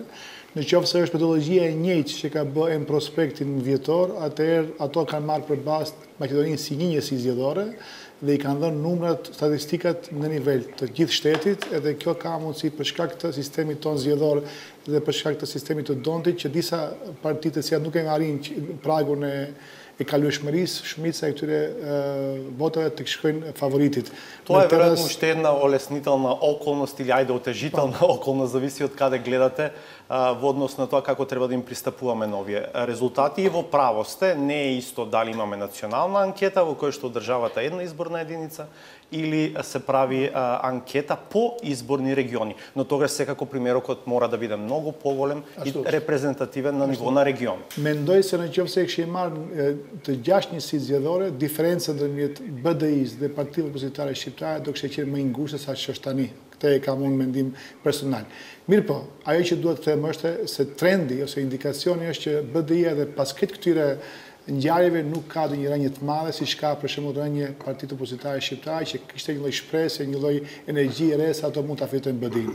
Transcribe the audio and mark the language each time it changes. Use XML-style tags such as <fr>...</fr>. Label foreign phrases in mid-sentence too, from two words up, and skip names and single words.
<sq>Në qoftë se është metodologjia e njëjtë që ka bë М-Проспекtin vjetor, atëherë ato kanë marrë përballë Maqedoninë si një njësi zgjedhore dhe i kanë dhënë numrat, statistikat në nivel të gjithë shtetit, edhe kjo ka mundësi për shkak të sistemit ton zgjedhor dhe për shkak të sistemit të Dontit që disa partitë që nuk e arrin pragun e kalueshmërisë, shumica e këtyre votave të shkojnë favoritit.</sq> <mk>Тоа е веројатно уште една олеснителна околност или ајде отежителна околност, зависи од каде гледате во однос на тоа како треба да им пристапуваме на овие резултати. И во право сте, не е исто дали имаме национална анкета во која што државата една изборна единица или се прави анкета по изборни региони. Но тогаш секако примерокот мора да биде многу поголем и репрезентативен на ниво на регион.</mk> <sq>Mendoj se në qoftë se kishim marrë të gjashtë njësitë zgjedhore, diferenca ndërmjet BDI-s dhe partive opozitare shqiptare do kishte qenë më e ngushtë sa që është tani. Këtë e kam unë mendim personal. Mirë po, ajo që duhet të them është se trendi ose indikacioni është që BDI-ja dhe pas këtyre ngjarjeve nuk ka ndonjë rënje të madhe siç ka për shembull rënje partitë opozitare shqiptare që kishte një lloj shpresë, një lloj energji e re se ato mund ta fitojnë BDI-n.</sq>